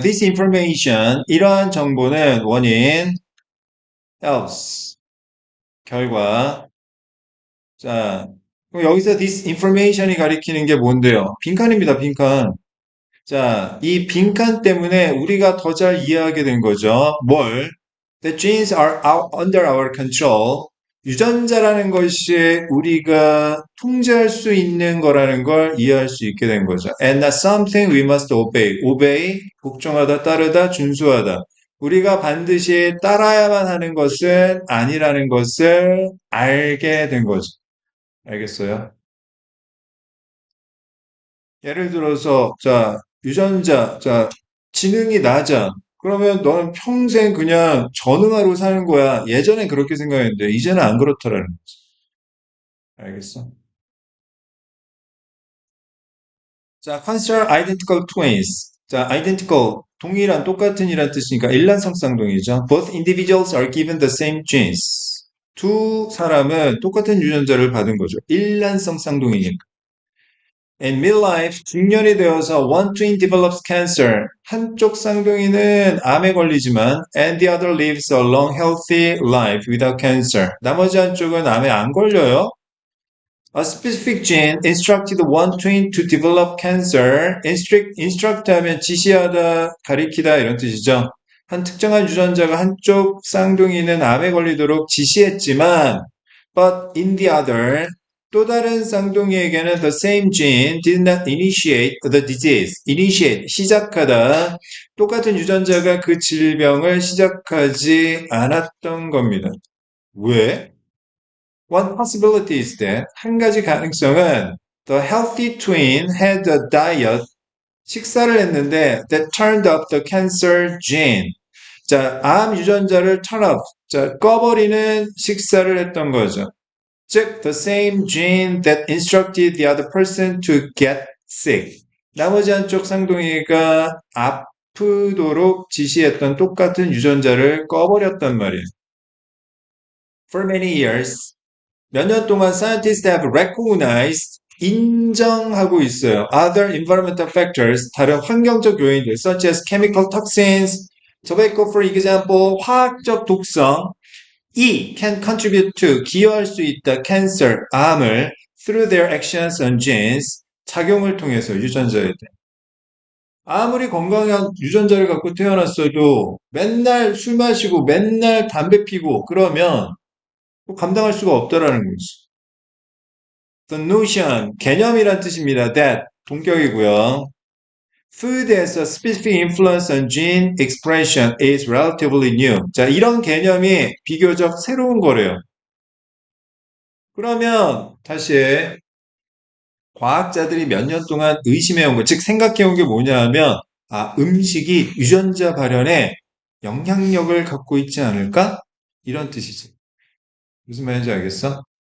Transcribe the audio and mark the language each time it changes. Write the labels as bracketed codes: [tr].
[en] This information, [ko] 이러한 정보는 원인, else, 결과. 자, 그럼 여기서 this information이 가리키는 게 뭔데요? 빈칸입니다, 빈칸. 자, 이 빈칸 때문에 우리가 더 잘 이해하게 된 거죠. 뭘? [en] The genes are under our control. [ko] 유전자라는 것이 우리가 통제할 수 있는 거라는 걸 이해할 수 있게 된 거죠. [en] And not something we must obey. [ko] obey, 복종하다, 따르다, 준수하다. 우리가 반드시 따라야만 하는 것은 아니라는 것을 알게 된 거죠. 알겠어요? 예를 들어서, 자, 유전자, 자, 지능이 낮아. 그러면 너는 평생 그냥 전응하로 사는 거야. 예전엔 그렇게 생각했는데, 이제는 안 그렇더라는 거지. 알겠어? [en] 자, consider identical twins. [ko] 자, identical, 동일한, 똑같은 이란 뜻이니까 일란성쌍동이죠. [en] Both individuals are given the same genes. [ko] 두 사람은 똑같은 유전자를 받은 거죠. 일란성 쌍둥이니까. [en] In midlife, [ko] 중년이 되어서 [en] one twin develops cancer. [ko] 한쪽 쌍둥이는 암에 걸리지만 [en] and the other lives a long healthy life without cancer. [ko] 나머지 한쪽은 암에 안 걸려요. [en] A specific gene instructed one twin to develop cancer. [ko] instruct 하면 지시하다, 가리키다 이런 뜻이죠. 한 특정한 유전자가 한쪽 쌍둥이는 암에 걸리도록 지시했지만 [en] but in the other [ko] 또 다른 쌍둥이에게는 [en] the same gene did not initiate the disease. [ko] initiate, 시작하다. 똑같은 유전자가 그 질병을 시작하지 않았던 겁니다. 왜? [en] One possibility is that [ko] 한 가지 가능성은 [en] the healthy twin had a diet [ko] 식사를 했는데 [en] that turned up the cancer gene. [ko] 자, 암 유전자를 turn off. 자, 꺼버리는 식사를 했던 거죠. [en] 즉, the same gene that instructed the other person to get sick. [ko] 나머지 한쪽 쌍둥이가 아프도록 지시했던 똑같은 유전자를 꺼버렸단 말이에요. [en] For many years, [ko] 몇 년 동안 [en] scientists have recognized, [ko] 인정하고 있어요. [en] Other environmental factors, [ko] 다른 환경적 요인들, [en] such as chemical toxins, tobacco, for example, [ko] 화학적 독성, [en] can contribute to, [ko] 기여할 수 있다, [en] cancer, 암을, through their actions on genes, [ko] 작용을 통해서 유전자에 대해. 아무리 건강한 유전자를 갖고 태어났어도 맨날 술 마시고 맨날 담배 피고 그러면 감당할 수가 없다라는 거지. [en] The notion, [ko] 개념이란 뜻입니다. That, 동격이고요. [en] Food as a specific influence on gene expression is relatively new. [ko] 자, 이런 개념이 비교적 새로운 거래요. 그러면 다시 과학자들이 몇 년 동안 의심해온 것, 즉 생각해온 게 뭐냐 하면 음식이 유전자 발현에 영향력을 갖고 있지 않을까? 이런 뜻이지. 무슨 말인지 알겠어?